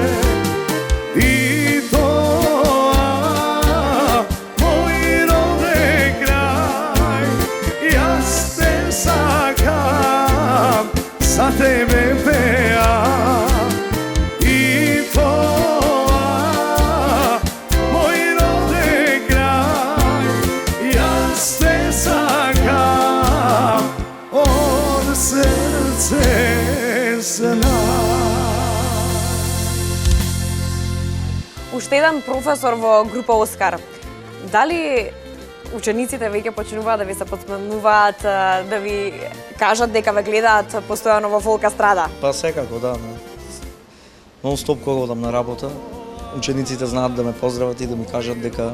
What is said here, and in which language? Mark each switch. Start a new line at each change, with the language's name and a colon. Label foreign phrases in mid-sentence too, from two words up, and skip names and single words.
Macedonian: И то, мој роде крај, ја те сакам, за тебе пеам. И то, мој роде крај, ја те сакам, од срце знај. Уште еден професор во група Оскар. Дали учениците веќе почнуваат да ви се подсмевнуваат, да ви кажат дека ве гледаат постојано во Фолка страда? Па секако, да. Нон-стоп кога одам на работа, учениците знаат да ме поздрават и да ми кажат дека...